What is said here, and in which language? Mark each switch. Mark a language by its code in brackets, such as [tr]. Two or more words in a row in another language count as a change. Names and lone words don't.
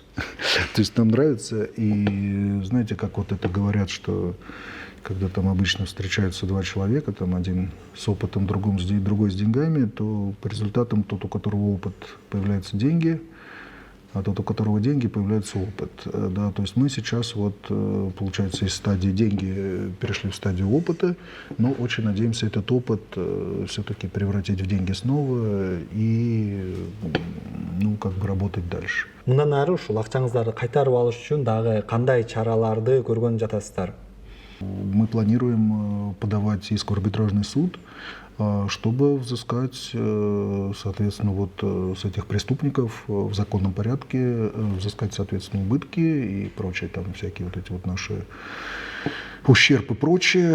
[ru] То есть нам нравится, и знаете, как вот это говорят, что когда там обычно встречаются два человека, там один с опытом, другой с деньгами, то по результатам тот, у которого опыт, появляются деньги, а тот, у которого деньги, появляется опыт. Да, то есть мы сейчас вот, получается, из стадии деньги перешли в стадию опыта, но очень надеемся этот опыт все-таки превратить в деньги снова и, ну, как бы работать дальше. [ky] Мындан ары ушул акчаңыздарды кайтарып алыш үчүн дагы кандай чараларды көргөн жатасыздар? [ru] Мы планируем подавать иск в арбитражный суд, чтобы взыскать, соответственно, вот с этих преступников в законном порядке, взыскать, соответственно, убытки и прочие там всякие вот эти вот наши ущерб и прочее.